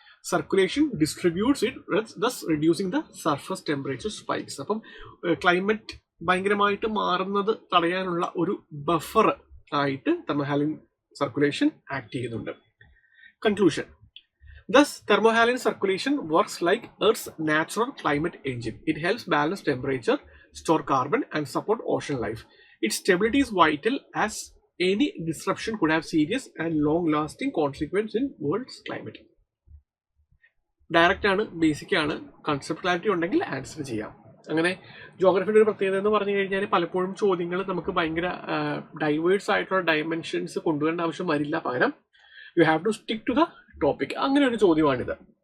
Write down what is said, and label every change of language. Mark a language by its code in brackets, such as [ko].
[en] Circulation distributes it, thus reducing the surface temperature spikes. [ml] അപ്പം climate ഭയങ്കരമായിട്ട് മാറുന്നത് തടയാനുള്ള ഒരു ബഫർ ആയിട്ട് തെർമോഹാലൈൻ സർക്കുലേഷൻ ആക്ട് ചെയ്യുന്നുണ്ട്. Conclusion. [en] Thus, thermohaline circulation works like Earth's natural climate engine. It helps balance temperature, store carbon, and support ocean life. Its stability is vital as any disruption could have serious and long-lasting consequences in world's climate. [ml] Direct ആണ്, basic ആണ്, concept clarity ഉണ്ടെങ്കിൽ answer ചെയ്യാം. അങ്ങനെ ജോഗ്രഫിയുടെ ഒരു പ്രത്യേകത എന്ന് പറഞ്ഞു കഴിഞ്ഞാൽ പലപ്പോഴും ചോദ്യങ്ങൾ നമുക്ക് ഭയങ്കര ഡൈവേഴ്സ് ആയിട്ടുള്ള ഡയമെൻഷൻസ് കൊണ്ടുവരേണ്ട ആവശ്യം വരില്ല. പകരം [en] You have to stick to the topic. [ml] അങ്ങനെ ഒരു ചോദ്യമാണിത്.